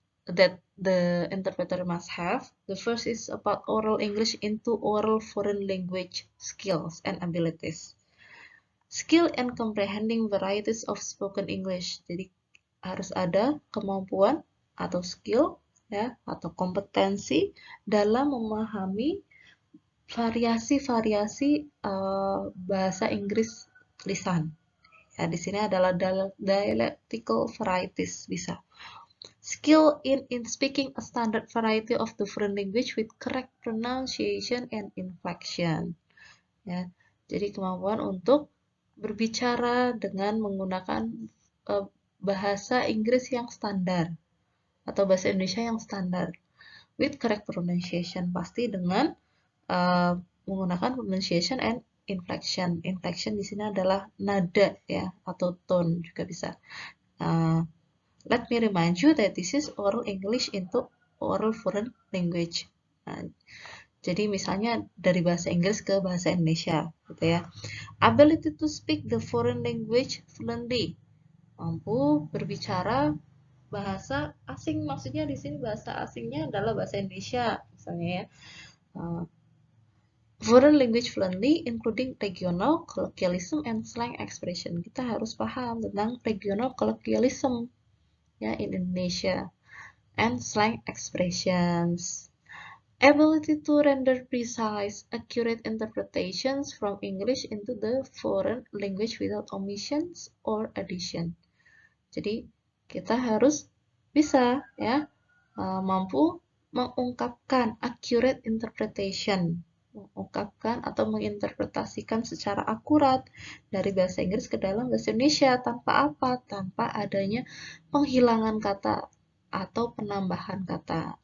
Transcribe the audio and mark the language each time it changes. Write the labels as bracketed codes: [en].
[en] that the interpreter must have. The first is about oral English into oral foreign language skills and abilities. Skill and comprehending varieties of spoken English. [id] Jadi harus ada kemampuan atau skill ya atau kompetensi dalam memahami variasi-variasi bahasa Inggris lisan. Ya, di sini adalah [en] dialectical varieties [id] bisa. [en] Skill in speaking a standard variety of the foreign language with correct pronunciation and inflection. [id] Ya, jadi kemampuan untuk berbicara dengan menggunakan bahasa Inggris yang standar atau bahasa Indonesia yang standar [en] with correct pronunciation, [id] pasti dengan menggunakan [en] pronunciation and inflection. [id] Inflection di sini adalah nada ya atau tone juga bisa. [en] Let me remind you that this is oral English into oral foreign language. [id] Nah, jadi misalnya dari bahasa Inggris ke bahasa Indonesia, gitu ya. [en] Ability to speak the foreign language fluently, [id] mampu berbicara bahasa asing. Maksudnya di sini bahasa asingnya adalah bahasa Indonesia, misalnya ya. [en] Foreign language fluently, including regional colloquialism and slang expression. [id] Kita harus paham tentang [en] regional colloquialism ya in Indonesia and slang expressions. Ability to render precise, accurate interpretations from English into the foreign language without omissions or addition. [id] Jadi kita harus bisa ya mampu mengungkapkan [en] accurate interpretation, [id] mengungkapkan atau menginterpretasikan secara akurat dari bahasa Inggris ke dalam bahasa Indonesia tanpa apa? Tanpa adanya penghilangan kata atau penambahan kata.